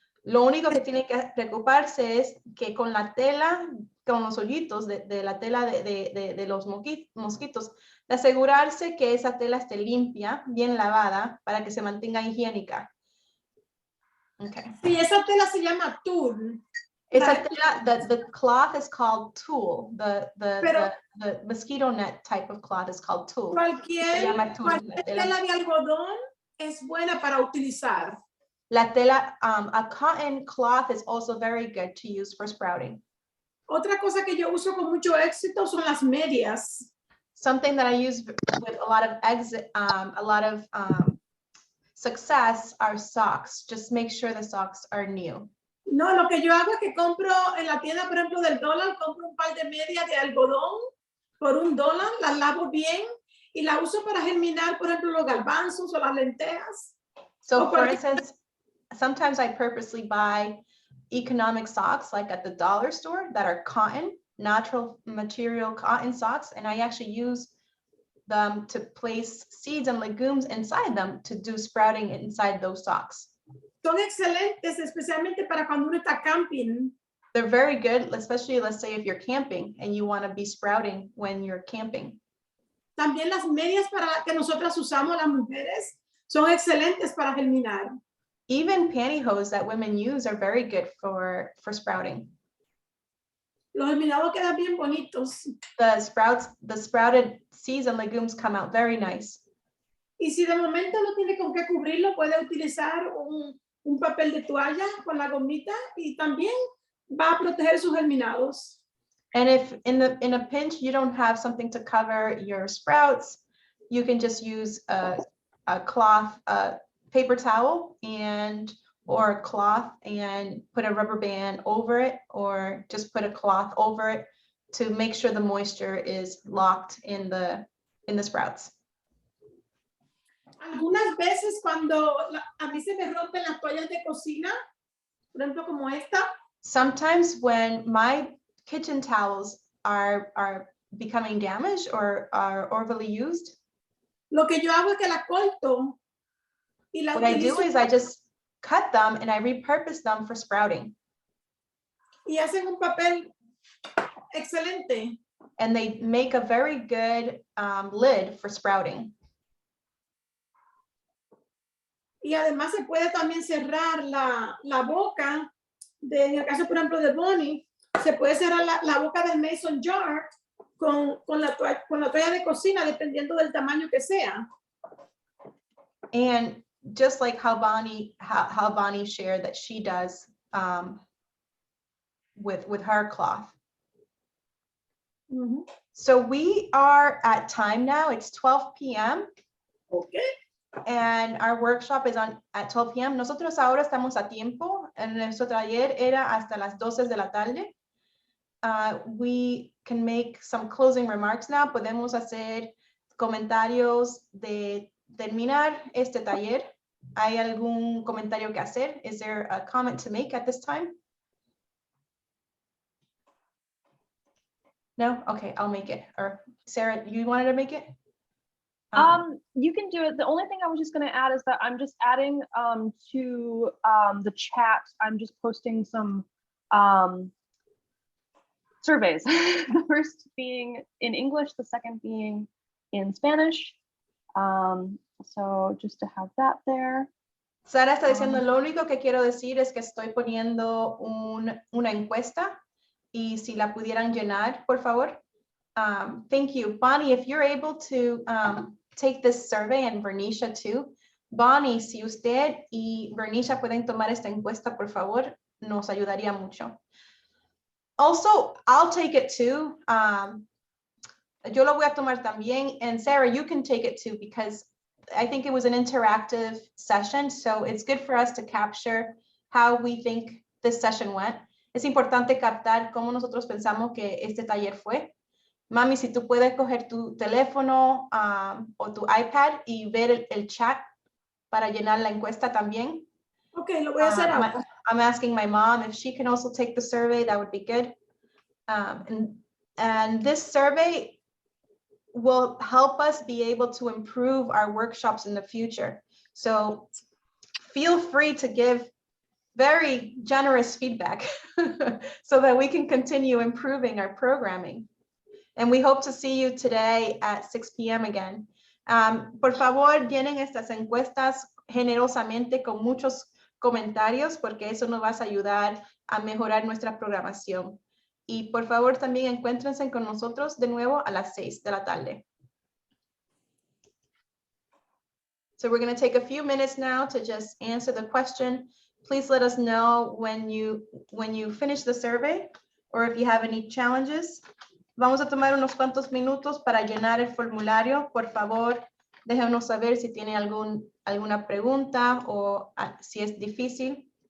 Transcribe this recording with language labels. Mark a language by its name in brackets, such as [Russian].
[Spanish] Lo único que tiene que preocuparse es que con la tela, con los hoyitos de la tela de los mosquitos, de asegurarse que esa tela esté limpia, bien lavada, para que se mantenga higiénica. Okay. Sí, esa tela se llama tul. Esa tela, [English] the cloth is called tulle. The mosquito net type of cloth is called tulle. [Spanish] Cualquier la tela de algodón es buena para utilizar. La tela, [English] a cotton cloth is also very good to use for sprouting. [Spanish] Otra cosa que yo uso con mucho éxito son las medias. [English] Something that I use with a lot of success are socks. Just make sure the socks are new. [Spanish] No, lo que yo hago es que compro en la tienda, por ejemplo, del dólar, compro un par de medias de algodón por $1, las lavo bien y las uso para germinar, por ejemplo, los garbanzos o las lentejas. [English] So for instance, sometimes I purposely buy economic socks like at the dollar store that are cotton, natural material cotton socks, and I actually use them to place seeds and legumes inside them to do sprouting inside those socks. [Spanish] Son excelentes, especialmente para cuando uno está camping. [English] They're very good, especially let's say if you're camping and you want to be sprouting when you're camping. [Spanish] También las medias para que nosotras usamos las mujeres son excelentes para germinar. [English] Even pantyhose that women use are very good for sprouting. [Spanish] Los germinados quedan bien bonitos. [English] The sprouted seeds and legumes come out very nice. [Spanish] Y si de momento no tiene con qué cubrirlo, puede utilizar un papel de toalla con la gomita y también va a proteger sus germinados. [English] And if in a pinch you don't have something to cover your sprouts, you can just use a cloth, paper towel or a cloth and put a rubber band over it, or just put a cloth over it to make sure the moisture is locked in the sprouts. [Spanish] Algunas veces cuando a mí se me rompen las toallas de cocina, por ejemplo como esta. [English] Sometimes when my kitchen towels are becoming damaged or are overly used, [Spanish] lo que yo hago es que las corto y las [English] what I do is I just cut them and I repurpose them for sprouting. [Spanish] Y hacen un papel excelente. [English] And they make a very good lid for sprouting. [Spanish] Y además se puede también cerrar la boca, en el caso por ejemplo de Bonnie, se puede cerrar la boca del mason jar con la toalla de cocina, dependiendo del tamaño que sea. [English] And just like how Bonnie shared that she does with her cloth. Mm-hmm. So we are at time now. It's 12 p.m. Okay. And our workshop is at 12 p.m. [Spanish] Nosotros ahora estamos a tiempo. En nuestro taller era hasta las 12 de la tarde. [English] We can make some closing remarks now. [Spanish] Podemos hacer comentarios de terminar este taller. ¿Hay algún comentario que hacer? [English] Is there a comment to make at this time? No? Okay, I'll make it. Or Sarah, you wanted to make it? You can do it. The only thing I was just going to add is that I'm just adding to the chat. I'm just posting some surveys. The first being in English, the second being in Spanish. So just to have that there. [Spanish] Sara está diciendo, lo único que quiero decir es que estoy poniendo una encuesta y si la pudieran llenar, por favor. [English] Thank you. Bonnie, if you're able to take this survey, and Vernisha too, [Spanish] Bonnie, si usted y Bernicia pueden tomar esta encuesta, por favor, nos ayudaría mucho. [English] Also, I'll take it too. [Spanish] Yo lo voy a tomar también. [English] And Sarah, you can take it too, because I think it was an interactive session. So it's good for us to capture how we think this session went. [Spanish] Es importante captar cómo nosotros pensamos que este taller fue. Mami, si tú puedes coger tu teléfono o tu iPad y ver el chat para llenar la encuesta también. Ok, lo voy a hacer ahora. [English] I'm asking my mom if she can also take the survey. That would be good. And this survey will help us be able to improve our workshops in the future. So feel free to give very generous feedback so that we can continue improving our programming. And we hope to see you today at 6 p.m. again. [Spanish] Por favor, llenen estas encuestas generosamente con muchos comentarios, porque eso nos va a ayudar a mejorar nuestra programación. Y por favor, también encuéntrense con nosotros de nuevo a las 6 de la tarde. [English] So we're going to take a few minutes now to just answer the question. Please let us know when you finish the survey or if you have any challenges. [Spanish] Vamos a tomar unos cuantos minutos para llenar el formulario. Por favor, déjenos saber si tiene alguna pregunta o si es difícil.